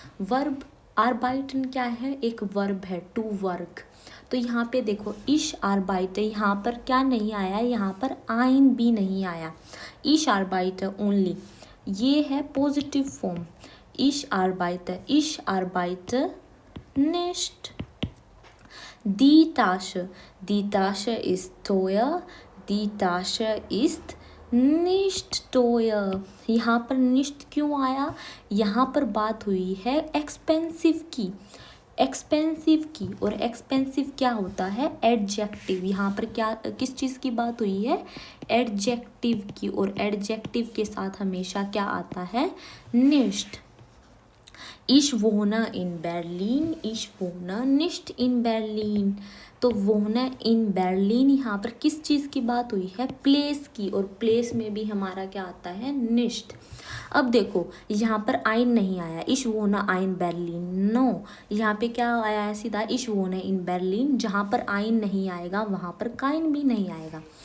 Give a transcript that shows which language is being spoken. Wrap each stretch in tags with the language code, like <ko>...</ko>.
<hi>Verb आर्बाइटन क्या है, एक वर्ब है, टू वर्क। तो यहाँ पे देखो</hi> <de>इश आर्बाइटर,</de> <hi>यहाँ पर क्या नहीं आया, यहाँ पर आइन भी नहीं आया, इश आर्बाइटर ओनली। ये है पॉजिटिव फॉर्म,</hi> <de>इश आर्बाइटर, इश आर्बाइटर निष्ठ। Die Tasche ist teuer, die Tasche ist nicht teuer।</de> <hi>यहाँ पर nicht क्यों आया, यहाँ पर बात हुई है एक्सपेंसिव की, एक्सपेंसिव की। और एक्सपेंसिव क्या होता है, एडजेक्टिव। यहाँ पर क्या किस चीज़ की बात हुई है, एडजेक्टिव की। और एडजेक्टिव के साथ हमेशा क्या आता है, nicht।</hi> <de>Ich wohne in Berlin, ich wohne nicht in Berlin।</de> <hi>तो</hi> <de>wohne in Berlin</de> <hi>यहाँ पर किस चीज़ की बात हुई है, प्लेस की। और प्लेस में भी हमारा क्या आता है, nicht। अब देखो यहाँ पर आइन नहीं आया,</hi> <de>ich wohne in Berlin,</de> <hi>no. यहाँ पे क्या आया है सीधा,</hi> <de>ich wohne in Berlin।</de> <hi>जहाँ पर आइन नहीं आएगा वहाँ पर काइन भी नहीं आएगा।</hi>